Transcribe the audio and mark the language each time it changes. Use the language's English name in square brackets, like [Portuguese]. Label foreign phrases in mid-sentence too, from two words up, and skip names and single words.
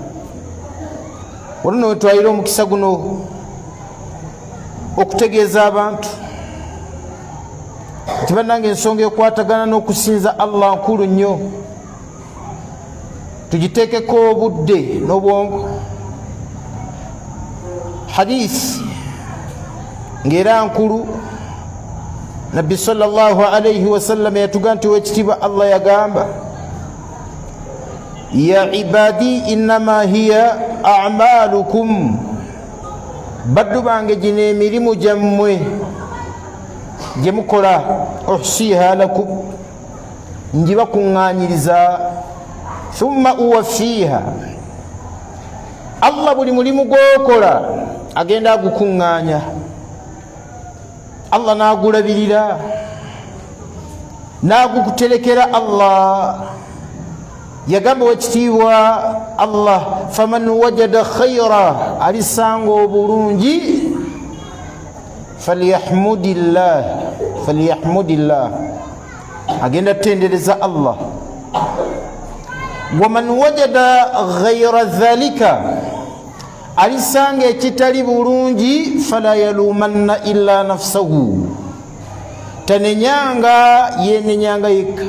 [Ganda] Olwo wetwalira omukisa guno okutegeeza abantu nti bannange ensonga ekwatagana n'okusinza Allah nkulu nnyo, tugiteekeko obudde n'obwongo. Hadisi ng'era nkulu, Nabbi [Arabic] صلى الله عليه وسلم [Ganda] yatuga nti wekitiibwa Allah yagamba, [Arabic] يا عبادي إنما هي أعمالكم, [Ganda] baddu bange gino emirimu gyammwe gye mukola, [Arabic] أحصيها لكم, [Ganda] ngibakuŋŋaanyiriza, [Arabic] ثم أوفيها, [Ganda] Allah buli mulimu gw'okola agenda agukuŋŋaanya. Allah n'agulabirira nagukutelekera Allah. Yagamba wekitiibwa Allah, [Arabic] فمن وجد خيرا, [Ganda] alisanga obulungi, falyahmudillah, agenda tendereza Allah. [Arabic] ومن وجد غير ذلك, [Ganda] alisanga ekitali bulungi, [Arabic] فلا يلومن إلا نفسه, [Ganda] tanenyanga yenenyanga yekka.